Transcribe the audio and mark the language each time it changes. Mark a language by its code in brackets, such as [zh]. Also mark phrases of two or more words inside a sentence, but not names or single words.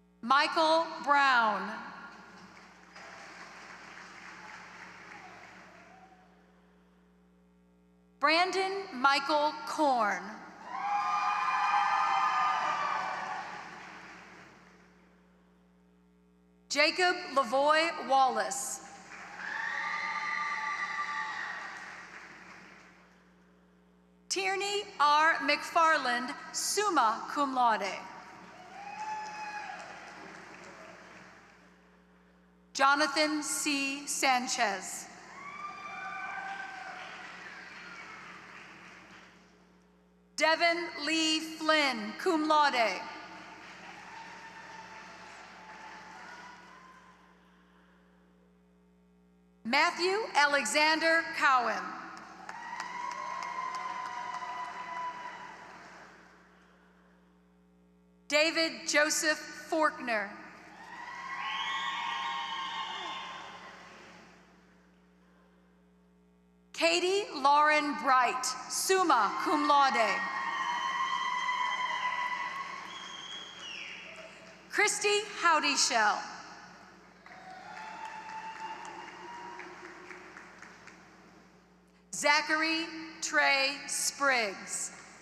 [en] Michael Brown. Brandon Michael Korn. Jacob Lavoy Wallace. Tierney R. McFarland, [la] summa cum laude. [en] Jonathan C. Sanchez. Devin Lee Flynn, [la] cum laude. [en] Matthew Alexander Cowan. David Joseph Faulkner. Katie Lauren Bright, [la] summa cum laude. [en] Christy Howdyshell. Zachary Trey Spriggs.